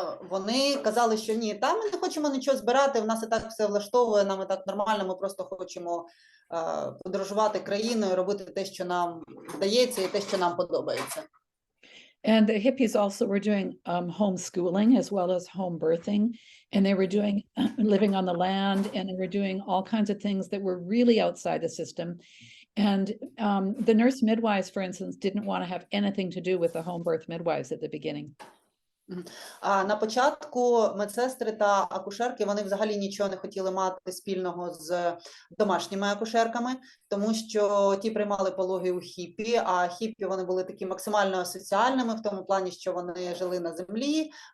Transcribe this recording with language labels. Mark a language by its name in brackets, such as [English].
[Ukrainian] вони казали, що ні, там ми не хочемо нічого збирати, в нас і так все влаштовує, нам і так нормально, ми просто хочемо подорожувати країною, робити те, що нам вдається, і те, що нам подобається. [English] And the hippies also were doing homeschooling as well as home birthing, and they were doing living on the land, and they were doing all kinds of things that were really outside the system. And the nurse midwives, for instance, didn't want to have anything to do with the home birth midwives at the beginning. [Ukrainian] На початку медсестри та акушерки, вони взагалі нічого не хотіли мати спільного з домашніми акушерками, тому що ті приймали пологи у хіпі, а хіпі вони були такі максимально соціальними в тому плані, що вони жили на землі,